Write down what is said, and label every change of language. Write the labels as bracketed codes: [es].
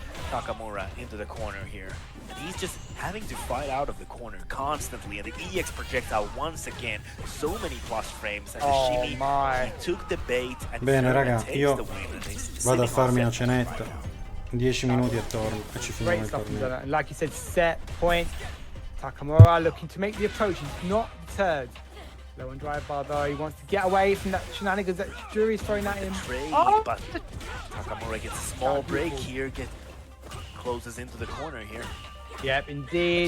[en] Takamura into the corner here. And he's just having to fight out of the corner constantly. And the EX projectile once again, so many plus frames. And the shimmy, he took the bait and [it] bene raga, io vado a farmi una cenetta. 10 minuti e torno e ci finiamo il torneo. [en] Like you said, set point. Takamura looking to make the approach. He's not deterred. Low on drive bar though. He wants to get away from that shenanigans that Jury's throwing at him. But Takamura gets a small break here. Closes into the corner here. Yep, indeed.